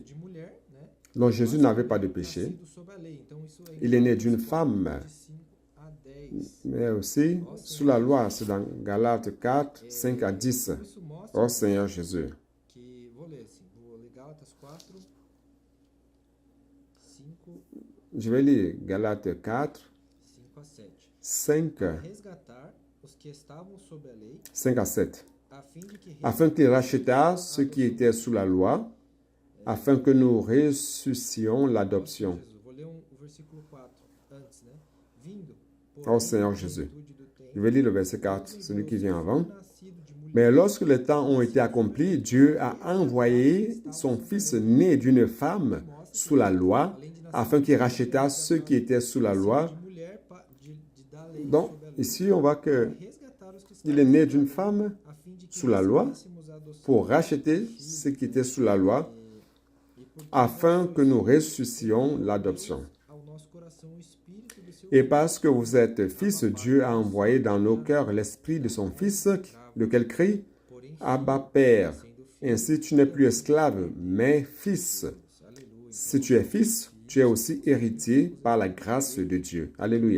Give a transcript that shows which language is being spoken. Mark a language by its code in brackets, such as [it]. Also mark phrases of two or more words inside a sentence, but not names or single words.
[fr] Donc Jésus n'avait pas de péché. Il est né d'une femme, mais aussi sous la loi. C'est dans Galates 4, 5 à 10. Oh Seigneur Jésus. Je vais lire Galates 4, [pt] 5 a 7. 5, Resgatar os que estavam sob a lei, [fr] 5 à 7. [pt] a fim de que [fr] Afin qu'il racheta ceux qui étaient sous la loi, afin que nous ressuscitions l'adoption. [pt] Jesus. Vou ler o versículo 4 antes, né? Vindo, [fr] Ô Seigneur Jésus. [pt] plenitude do tempo, [fr] Je vais lire le verset 4, celui qui vient avant. [pt] nascido de mulher, [fr] Mais lorsque les temps ont été accomplis, Dieu a envoyé son Fils né d'une femme sous la loi, afin qu'il racheta ceux qui étaient sous la loi. [pt] de mulher da lei [fr] Donc, [pt] sob a lei, [fr] ici, on voit qu'il [pt] resgatar os que [fr] est né d'une femme [pt] a fim de que [fr] sous la loi [pt] recebêssemos a adoção [fr] pour racheter ceux qui étaient sous la loi, [pt] e por [fr] afin que nous ressuscitions l'adoption. [pt] ao nosso coração o espírito do seu [fr] Et parce que vous êtes fils, Dieu a envoyé dans nos cœurs l'esprit de son Fils, lequel crie [pt] porém [fr] Abba Père. Ainsi, tu n'es plus esclave, mais fils. [pt] aleluia. [fr] Si tu es fils, tu es aussi héritier par la grâce de Dieu. Alléluia.